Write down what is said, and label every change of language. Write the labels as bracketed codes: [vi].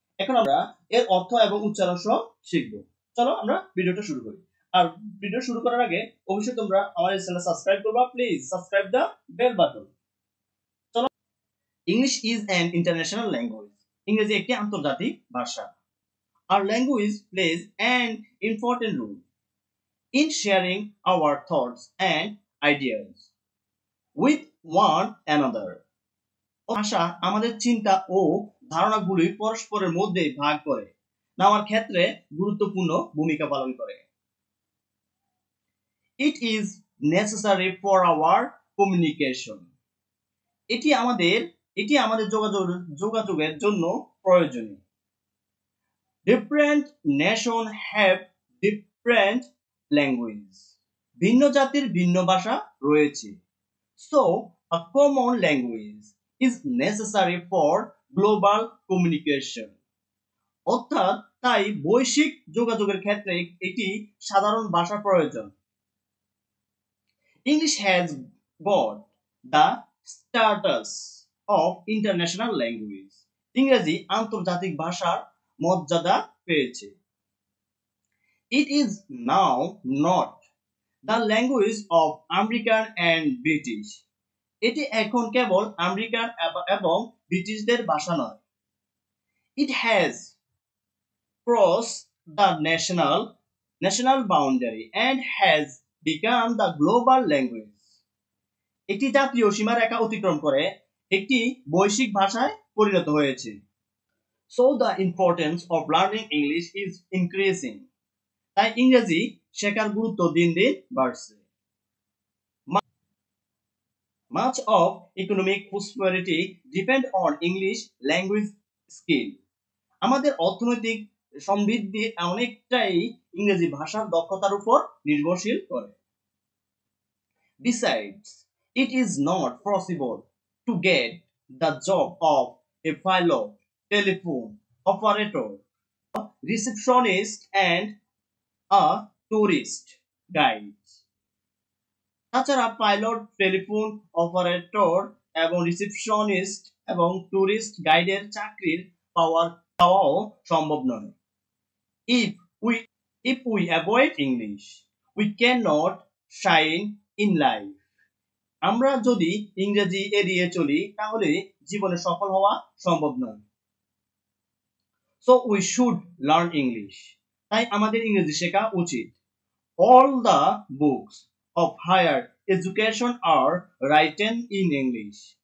[bn] এখন আমরা এর অর্থ এবং উচ্চারণ সহ শিখব। চলো আমরা ভিডিওটা শুরু করি। আর ভিডিও শুরু করার আগে অবশ্যই তোমরা আমার এই চ্যানেল সাবস্ক্রাইব করবা। [en] Please subscribe the bell button. English is an international language. [bn] ইংরেজি একটি আন্তর্জাতিক ভাষা। [en] Our language plays an important role in sharing our thoughts and ideas with one another. [bn] ভাষা আমাদের চিন্তা ও ধারণাগুলি পরস্পরের মধ্যে ভাগ করে নেওয়ার ক্ষেত্রে গুরুত্বপূর্ণ ভূমিকা পালন করে। [en] It is necessary for our communication. [bn] এটি আমাদের যোগাযোগের জন্য প্রয়োজনীয়। [en] Different nations have different languages. [bn] ভিন্ন জাতির ভিন্ন ভাষা রয়েছে। [en] So, a common language is necessary for global communication. [bn] অর্থাৎ তাই বৈশ্বিক যোগাযোগের ক্ষেত্রে একটি সাধারণ ভাষা প্রয়োজন। [en] English has got the status of international language. [bn] ইংরেজি আন্তর্জাতিক ভাষার মর্যাদা পেয়েছে। [en] It is now not the language of American and British. [bn] এটি এখন কেবল আমেরিকান এবং ব্রিটিশদের ভাষা নয়। [en] It has crossed the national boundary and has become the global language. [bn] একটি জাতীয় সীমারেখা অতিক্রম করে একটি বৈশ্বিক ভাষায় পরিণত হয়েছে। [en] So the importance of learning English is increasing. [bn] তাই ইংরেজি শেখার গুরুত্ব দিন দিন বাড়ছে। [en] Much of economic prosperity depend on English language skill. [bn] আমাদের অর্থনৈতিক সমৃদ্ধি অনেকটাই ইংরেজি ভাষার দক্ষতার উপর নির্ভরশীল করে। [en] Besides, it is not possible to get the job of a pilot, telephone operator, receptionist and a tourist guide. [bn] তাছাড়া পাইলট, টেলিফোন অপারেটর এবং রিসেপশনিস্ট এবং টুরিস্ট গাইডের চাকরির পাওয়াও সম্ভব নয়। [en] If we if we avoid English, we cannot shine in life. [bn] আমরা যদি ইংরেজি এড়িয়ে চলি তাহলে জীবনে সফল হওয়া সম্ভব নয়। [en] So we should learn English. [bn] তাই আমাদের ইংরেজি শেখা উচিত। [en] All the books of higher education are written in English.